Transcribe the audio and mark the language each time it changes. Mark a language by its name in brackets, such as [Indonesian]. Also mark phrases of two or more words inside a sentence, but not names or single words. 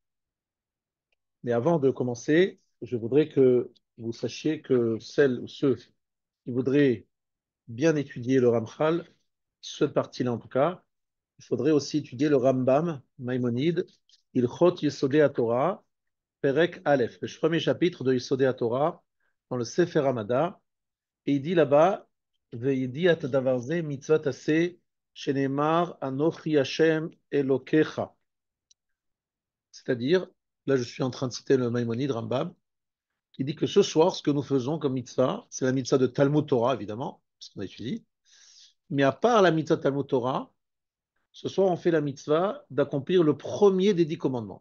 [French] Mais avant de commencer, je voudrais que vous sachiez que celles ou ceux qui voudraient bien étudier le Ramchal, cette partie-là en tout cas, il faudrait aussi étudier le Rambam, Maïmonide, Ilchot Yesodei Torah, Perek Aleph, le premier chapitre de Yesodei Torah, dans le Sefer Hamada, et il dit là-bas, [Hebrew] וידיעת דבר זה מצוות עשה, שנאמר אנכי השם אלוקיך. [French] C'est-à-dire, là je suis en train de citer le Maïmonide Rambam, qui dit que ce soir, ce que nous faisons comme mitzvah, c'est la mitzvah de Talmud Torah, évidemment, parce qu'on a étudié, mais à part la mitzvah de Talmud Torah, ce soir, on fait la mitzvah d'accomplir le premier des 10 commandements.